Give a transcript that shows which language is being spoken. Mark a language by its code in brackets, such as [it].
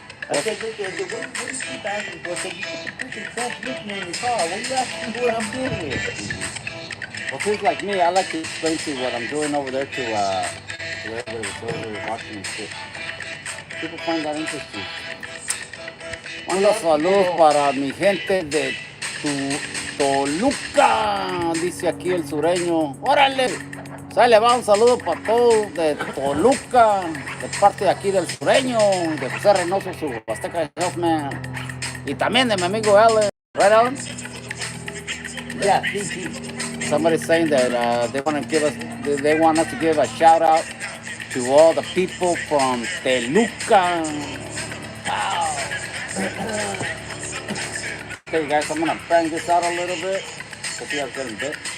[en] I said, look, what do you keep asking for? I said, you put the freaking transmission in your car. What are you asking for what I'm doing here? Well, people like me, I like to explain to what I'm doing over there to whoever's watching and shit. People find that interesting. [es] Manda saludos para mi gente de Toluca, dice aquí el sureño. ¡Órale! Sale, va un saludo para todos de Toluca, de parte de aquí del sureño, de José Reynoso, su Azteca Healthman. Y también de mi amigo Alan. [en] Right, Alan? Yeah, see. Somebody's saying that they want to give us, they want us to give a shout out to all the people from Toluca. Wow. Okay, guys, I'm gonna bang this out a little bit. Hope you guys getting bit.